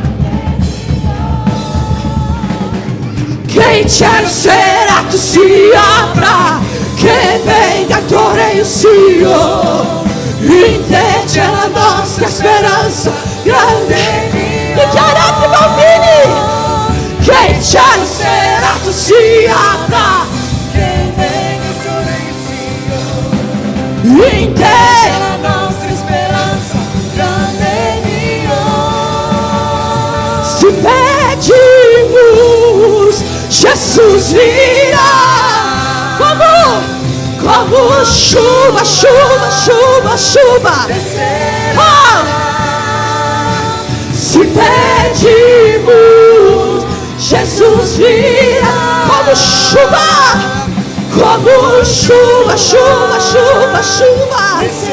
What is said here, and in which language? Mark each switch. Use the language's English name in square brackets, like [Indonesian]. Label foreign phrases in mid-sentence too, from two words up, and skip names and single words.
[Italian] Che il cielo serrato si apra, che venga il tuo regno, Signore, in te c'è la nostra speranza, grande Dio. Dichiarate, bambini, che il cielo serrato si apra, che venga il tuo regno, Signore, in te c'è la nostra speranza, grande Dio. [Portuguese] Se pedimos, Jesus virá como chuva, chuva, chuva, chuva. Oh! Se pedimos, Jesus virá como chuva, chuva, chuva, chuva.